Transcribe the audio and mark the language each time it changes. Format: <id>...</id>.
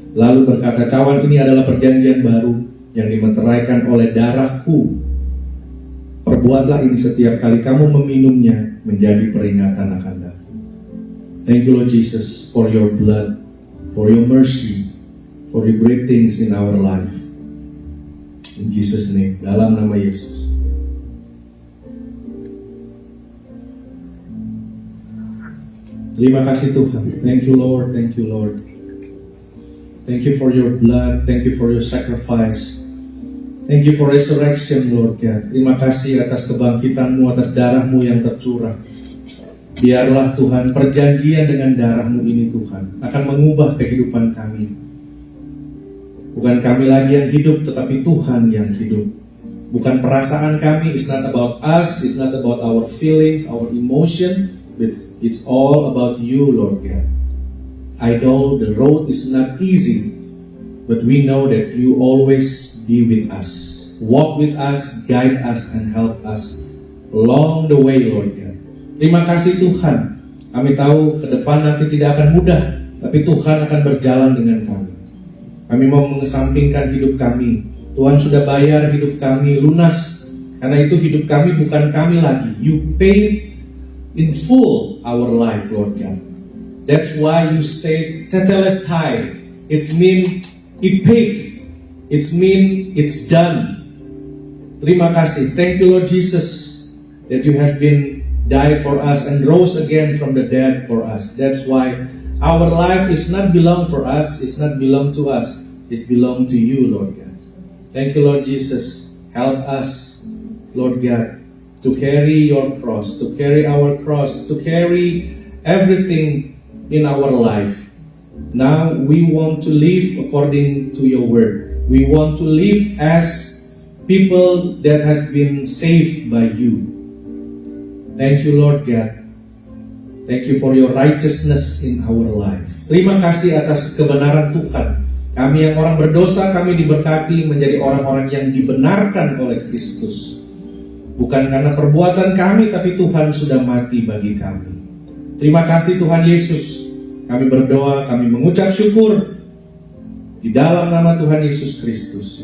<id>Lalu berkata, "Cawan ini adalah perjanjian baru yang dimeteraikan oleh darahku. Perbuatlah ini setiap kali kamu meminumnya menjadi peringatan akan aku."</id> <en>Thank you Lord Jesus for your blood, for your mercy, for the great things in our life. In Jesus' name,</en> <id>dalam nama Yesus. Terima kasih Tuhan.</id> <en>Thank you Lord, thank you Lord. Thank you for your blood, thank you for your sacrifice. Thank you for resurrection Lord God.</en> <id>Terima kasih atas kebangkitan-Mu, atas darah-Mu yang tercurah. Biarlah Tuhan perjanjian dengan darah-Mu ini Tuhan akan mengubah kehidupan kami. Bukan kami lagi yang hidup, tetapi Tuhan yang hidup. Bukan perasaan kami,</id> <en>it's not about us, it's not about our feelings, our emotion. It's all about you, Lord God. I know the road is not easy, but we know that you always be with us. Walk with us, guide us, and help us along the way, Lord God.</en> <id>Terima kasih Tuhan. Kami tahu ke depan nanti tidak akan mudah, tapi Tuhan akan berjalan dengan kami. Kami mau mengesampingkan hidup kami. Tuhan sudah bayar hidup kami lunas. Karena itu hidup kami bukan kami lagi.</id> <en>You paid in full our life, Lord God. That's why you say tetelestai. It's mean it paid. It's mean it's done.</en> <id>Terima kasih.</id> <en>Thank you Lord Jesus that you has been died for us and rose again from the dead for us. That's why our life is not belong for us. It's not belong to us. It's belong to you, Lord God. Thank you Lord Jesus. Help us, Lord God, to carry your cross, to carry our cross, to carry everything in our life. Now we want to live according to your word. We want to live as people that has been saved by you. Thank you Lord God. Thank you for your righteousness in our life.</en> <id>Terima kasih atas kebenaran Tuhan. Kami yang orang berdosa, kami diberkati menjadi orang-orang yang dibenarkan oleh Kristus. Bukan karena perbuatan kami, tapi Tuhan sudah mati bagi kami. Terima kasih Tuhan Yesus. Kami berdoa, kami mengucap syukur di dalam nama Tuhan Yesus Kristus.</id>